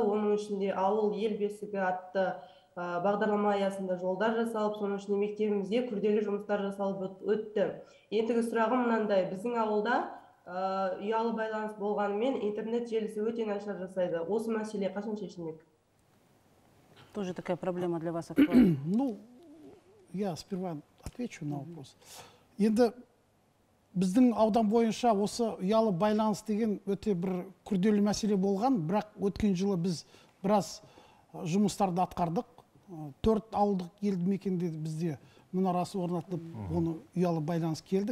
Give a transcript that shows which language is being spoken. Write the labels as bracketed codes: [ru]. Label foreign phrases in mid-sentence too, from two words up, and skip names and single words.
[kk] Оның ішінде ауыл ел бесігі атты бағдарлама аясында жолдар жасалып, соның ішінде мектебімізде күрделі жұмыстар жасалып өтті. Ендігі сұрағым мынандай: біздің ауылда ұялы байланыс болғанымен интернет желісі өте нашар жасайды. Осы мәселе қашан шешілмек? [ru] Тоже такая проблема для вас актуальна. Ну, я сперва отвечу на вопрос. [kk] Енді біздің аудан бойынша осы ұялы байланыс деген өте бір күрделі мәселе болған, бірақ өткен жылы біз біраз жұмыстарды атқардық. 4 ауылдық елді мекенде бізде мұнарасы орнатылып, оны ұялы байланыс келді.